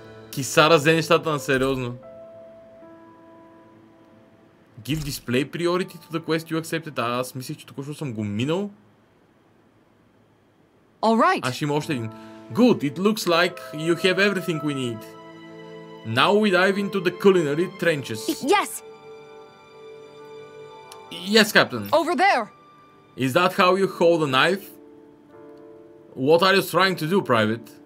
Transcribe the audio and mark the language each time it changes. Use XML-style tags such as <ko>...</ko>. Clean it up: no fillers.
<bg>Кисара взе нещата на сериозно.</bg> <en>Give display priority to the quest you accepted.</en> <bg>Аз мислих, че току-що съм го минал.</bg> <en>All right.</en> <bg>Аз ще има още един.</bg> <en>Good, it looks like you have everything we need. Now we dive into the culinary trenches. Yes! Yes, Captain. Over there! Is that how you hold a knife? What are you trying to do, Private?</en>